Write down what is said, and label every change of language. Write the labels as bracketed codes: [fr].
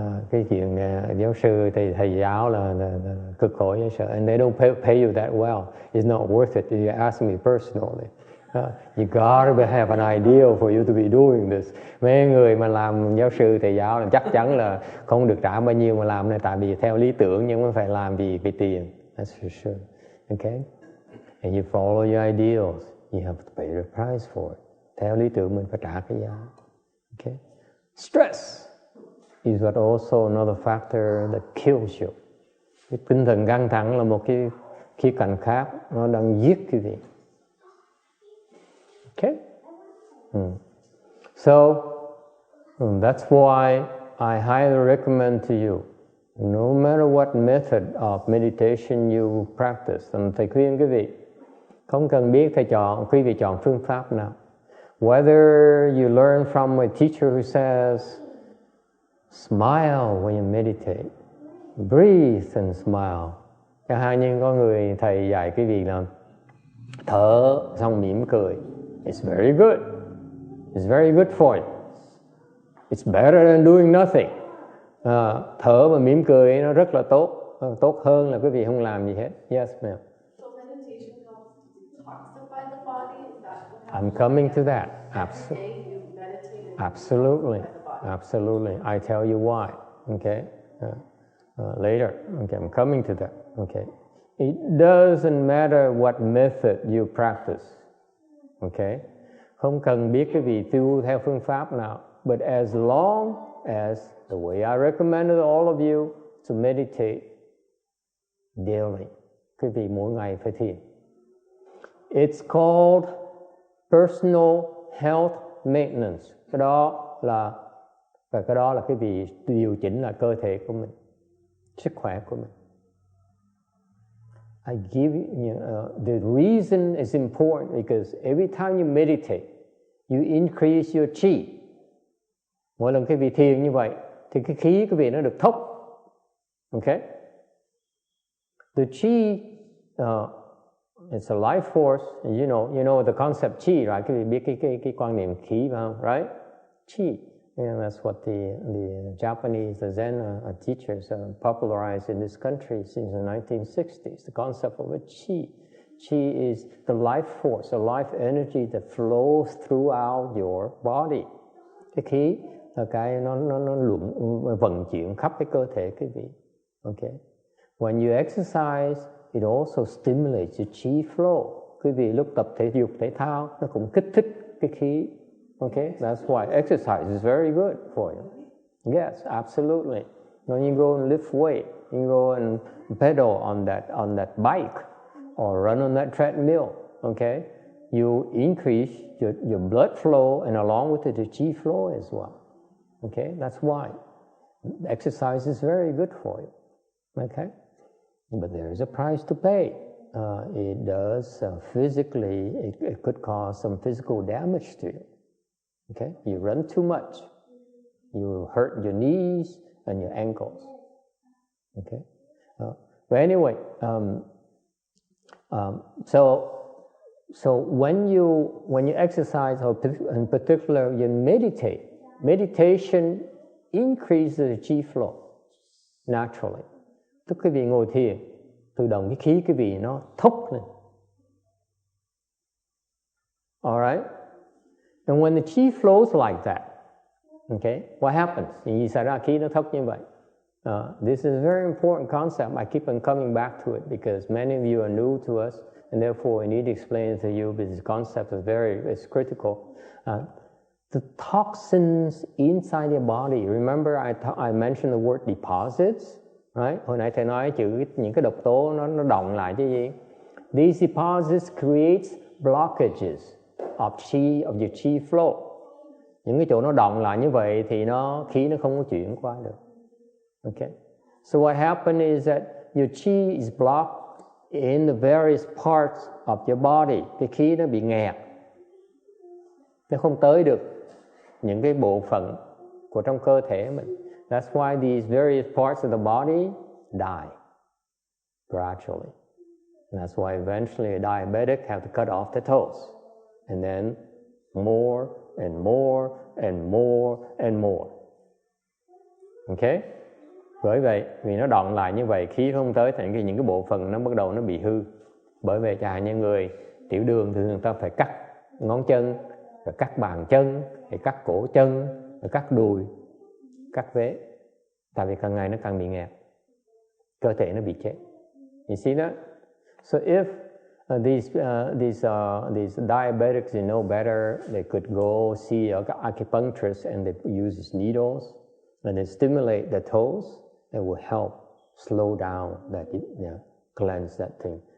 [vi] Cái chuyện giáo sư thì thầy giáo là cực khổ giáo sư. [en] And they don't pay you that well. It's not worth it. You ask me personally. You gotta have an ideal for you to be doing this. [vi] Mấy người mà làm giáo sư thầy giáo là chắc chắn là không được trả bao nhiêu mà làm này, tại vì theo lý tưởng nhưng mà phải làm vì tiền. [en] That's for sure. Okay? And you follow your ideals. You have to pay the price for it. [vi] Theo lý tưởng mình phải trả cái giá. [en] Okay? Stress is also another factor that kills you. [vi] Cái tinh thần căng thẳng là một cái khía cạnh khác, nó đang giết quý vị. [en] Okay? So, that's why I highly recommend to you, no matter what method of meditation you practice, [vi] thầy khuyên quý vị, không cần biết quý vị chọn phương pháp nào. [en] Whether you learn from a teacher who says, smile when you meditate, breathe and smile. [vi] Chẳng hạn như có người thầy dạy quý vị là thở xong mỉm cười. [en] It's very good. It's very good for you. It's better than doing nothing. [vi] Thở và mỉm cười nó rất là tốt. Tốt hơn là quý vị không làm gì hết. [en] Yes, ma'am. So meditation helps detoxify the body? Is that what happens? coming to that. Every day you meditate and Absolutely. detoxify the body. Absolutely. I tell you why. Okay. Later. Okay. I'm coming to that. Okay. It doesn't matter what method you practice. Okay. [vi] Không cần biết cái vị tu theo phương pháp nào. [en] But as long as the way I recommended all of you to meditate daily. [vi] Quý vị mỗi ngày phải thiền. [en] It's called personal health maintenance. [vi] Cái đó là cái việc điều chỉnh lại cơ thể của mình, sức khỏe của mình. [en] I give you, the reason is important because every time you meditate, you increase your chi. [vi] Mỗi lần cái vị thiền như vậy thì cái khí của vị nó được thúc. [en] Okay? The chi it's a life force. You know the concept chi, right? [vi] Cái vị biết cái quan niệm khí phải không? [en] Right? Chi. And that's what the Japanese, the Zen teachers popularized in this country since the 1960s. The concept of a chi. Chi is the life force, the life energy that flows throughout your body. [vi] Cái khí là cái nó vận chuyển khắp cái cơ thể quý vị. [en] Okay. When you exercise, it also stimulates your chi flow. [vi] Quý vị lúc tập thể dục thể thao nó cũng kích thích cái khí. [en] Okay, that's why exercise is very good for you. Yes, absolutely. When you go and lift weight, you go and pedal on that bike or run on that treadmill. Okay, you increase your blood flow, and along with it, the chi flow as well. Okay, that's why exercise is very good for you. Okay, but there is a price to pay. It does physically. It could cause some physical damage to you. Okay, you run too much, you hurt your knees and your ankles. Okay, but anyway, so when you exercise, or in particular you meditate, meditation increases the chi flow naturally. [vi] Tức quý vị ngồi thiền, tự động cái khí quý vị nó thúc lên. [en] Alright? And when the chi flows like that, okay, what happens? [vi] Gì xảy ra khí nó thúc như vậy? [en] This is a very important concept. I keep on coming back to it because many of you are new to us, and therefore I need to explain it to you. But this concept is it's critical. The toxins inside your body. Remember, I mentioned the word deposits, right? [vi] Hồi nãy thầy nói những cái độc tố nó đọng lại chứ gì? [en] These deposits creates blockages of your chi flow. [vi] Những cái chỗ nó đọng lại như vậy thì khí nó không có chuyển qua được. [en] Okay. So what happened is that your chi is blocked in the various parts of your body. [vi] Cái khí nó bị nghẹt. Nó không tới được những cái bộ phận của trong cơ thể mình. [en] That's why these various parts of the body die gradually. And that's why eventually a diabetic have to cut off the toes. And then more and more and more and more. Okay? [vi] Bởi vậy, vì nó đọng lại như vậy, khí không tới thành những cái bộ phận nó bắt đầu nó bị hư. Bởi vậy chẳng hạn như người tiểu đường thì người ta phải cắt ngón chân, rồi cắt bàn chân, rồi cắt cổ chân, rồi cắt đùi, cắt vế. Tại vì càng ngày nó càng bị nghẹt. Cơ thể nó bị chết. [en] You see that? So if these diabetics, you know better, they could go see an acupuncturist and they use these needles and they stimulate the toes. It will help slow down that, cleanse that thing.